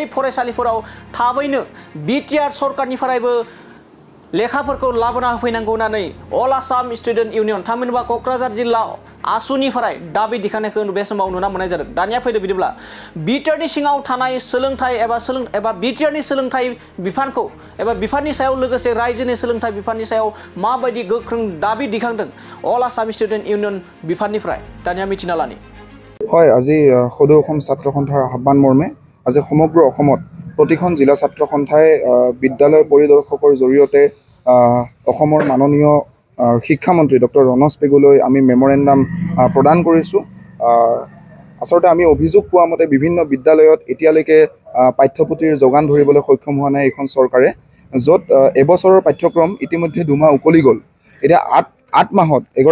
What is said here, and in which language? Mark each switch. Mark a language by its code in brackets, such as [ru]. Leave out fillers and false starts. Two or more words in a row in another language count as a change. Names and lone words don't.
[brx] फरायसालिफोराव थाबैनो बिटिआर सरकारनिफ्रायबो लेखाफोरखौ लाबोना होफैनांगौ होननानै अल आसाम स्टुडेन्ट इउनियन थामहिनबा क'क्राझार जिल्ला आसुनिफ्राय दाबि दिखांनायखौ बे समाव नुना मोननाय जादों दानिया फैदो बिदिब्ला बिटिआरनि सिङाव थानाय सोलोंथाइ एबा बिटिआरनि सोलोंथाइ बिफानखौ एबा बिफाननि सायाव लोगोसे रायजोनि सोलोंथाइ बिफाननि सायाव माबायदि गोख्रों दाबि दिखांदों अल आसाम स्टुडेन्ट इउनियन बिफाननिफ्राय दानिया मिथिना लानि [as] হয় আজি সদৌ অসম ছাত্ৰ সন্থাৰ আহ্বান মৰ্মে আজি সমগ্ৰ অসমত প্ৰতিখন জিলা ছাত্ৰ সন্থাই বিদ্যালয় পৰিদৰ্শকৰ জৰিয়তে অসমৰ মাননীয় শিক্ষামন্ত্ৰী ডক্টৰ ৰণোজ পেগুলৈ আমি মেমৰেণ্ডাম প্ৰদান কৰিছোঁ আচলতে আমি অভিযোগ পোৱা মতে বিভিন্ন বিদ্যালয়ত এতিয়ালৈকে পাঠ্যপুথিৰ যোগান ধৰিবলৈ সক্ষম হোৱা নাই এইখন চৰকাৰে য'ত এবছৰৰ পাঠ্যক্ৰম ইতিমধ্যে 2 মাহ উকলি গ'ল এতিয়া 8 মাহত